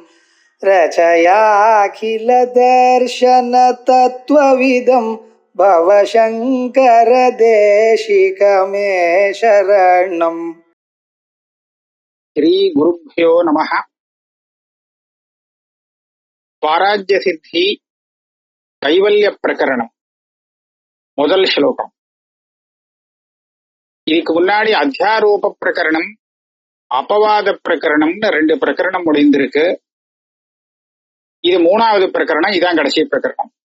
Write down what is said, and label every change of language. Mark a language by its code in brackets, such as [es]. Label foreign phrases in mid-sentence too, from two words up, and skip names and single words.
[sa] रचयाखिल दर्शन तत्त्वविदं भवशङ्कर देशिकमे शरणम्. श्री गुरुभ्यो नमः. स्वाराज्य सिद्धि [ta] கைவல்ய பிரகரணம் முதல் ஸ்லோகம். இதுக்கு முன்னாடி அத்தியாரோப பிரகரணம், அபவாத பிரகரணம்னு 2 பிரகரணம் முடிந்திருக்கு. இது 3வது பிரகரணம், இதான் கடைசி பிரகரணம்.